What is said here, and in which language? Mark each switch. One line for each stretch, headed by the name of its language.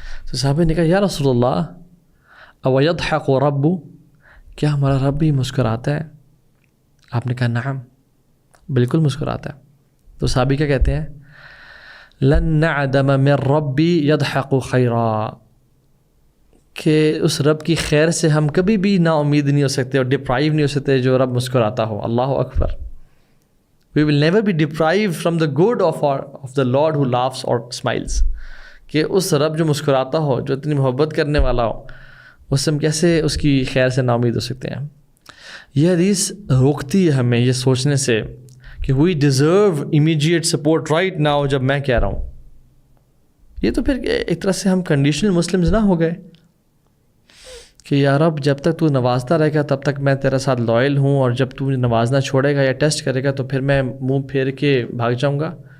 Urdu: تو صحابہ نے کہا یا رسول اللہ
Arabic: او یضحک رب,
Urdu: کیا ہمارا رب بھی مسکراتا ہے؟ آپ نے کہا نعم, بالکل مسکراتا ہے. تو صحابی کیا کہتے ہیں
Arabic: لن نعدم من ربی یضحک خیرا,
Urdu: کہ اس رب کی خیر سے ہم کبھی بھی نا امید نہیں ہو سکتے اور ڈپرائیو نہیں ہو سکتے جو رب مسکراتا ہو. اللہ اکبر.
English: We will never be deprived from the good of the Lord who laughs or smiles.
Urdu: کہ اس رب جو مسکراتا ہو, جو اتنی محبت کرنے والا ہو, اس سے ہم کیسے اس کی خیر سے نا امید ہو سکتے ہیں. یہ حدیث روکتی ہے ہمیں یہ سوچنے سے کہ
English: we deserve immediate support right now
Urdu: جب میں کہہ رہا ہوں. یہ تو پھر ایک طرح سے ہم کنڈیشنل مسلمز نہ ہو گئے کہ یا رب جب تک تو نوازتا رہے گا تب تک میں تیرے ساتھ لائل ہوں, اور جب تو نوازنا چھوڑے گا یا ٹیسٹ کرے گا تو پھر میں منہ پھیر کے بھاگ جاؤں گا.